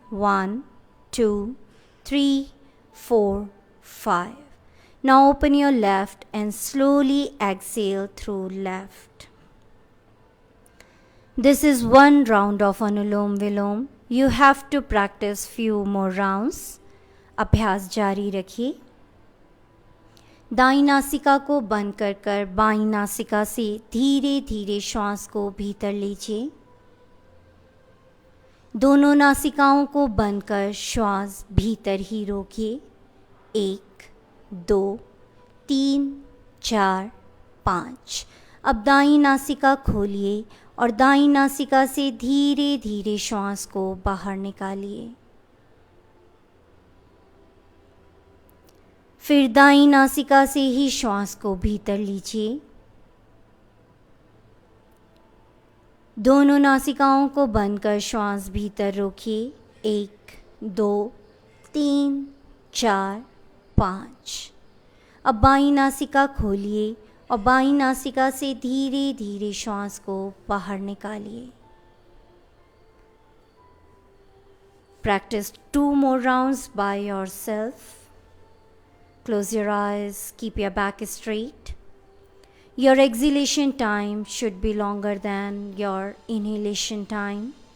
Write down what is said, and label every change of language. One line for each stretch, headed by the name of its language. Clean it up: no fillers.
English: 1, 2, 3, 4, 5. Now open your left and slowly exhale through left. This is one round of Anulom Vilom. You have to practice few more rounds.
Hindi: अभ्यास जारी रखिए. दाईं नासिका को बंद कर कर बाईं नासिका से धीरे धीरे श्वास को भीतर लीजिए. दोनों नासिकाओं को बंद कर श्वास भीतर ही रोकिए. 1, 2, 3, 4, 5. अब दाईं नासिका खोलिए और दाईं नासिका से धीरे धीरे श्वास को बाहर निकालिए. फिर दाईं नासिका से ही श्वास को भीतर लीजिए. दोनों नासिकाओं को बंद कर श्वास भीतर रोकिए. 1, 2, 3, 4, 5. अब बाईं नासिका खोलिए और बाईं नासिका से धीरे धीरे श्वास को बाहर निकालिए.
English: Practice 2 more rounds by yourself. Close your eyes, keep your back straight. Your exhalation time should be longer than your inhalation time.